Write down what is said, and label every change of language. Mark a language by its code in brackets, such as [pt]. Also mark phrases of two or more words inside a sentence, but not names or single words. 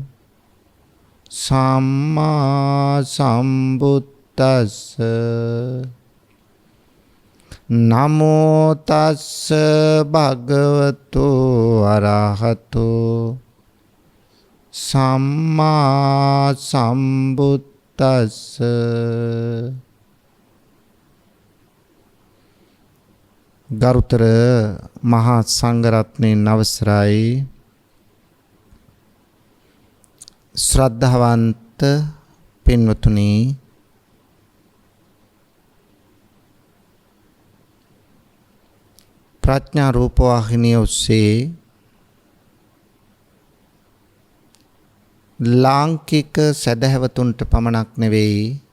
[pi] සම්මා සම්බුද්දස්ස නමෝ තස්ස භගවතු අරහතෝ සම්මා සම්බුද්දස්ස [si] ගරුතර මහා සංඝරත්නයන් අවසරයි ශ්‍රද්ධාවන්ත පින්වතුනි ප්‍රඥා රූපවාහිනිය ඔස්සේ ලාංකික සදහැවතුන්ට පමණක් නෙවෙයි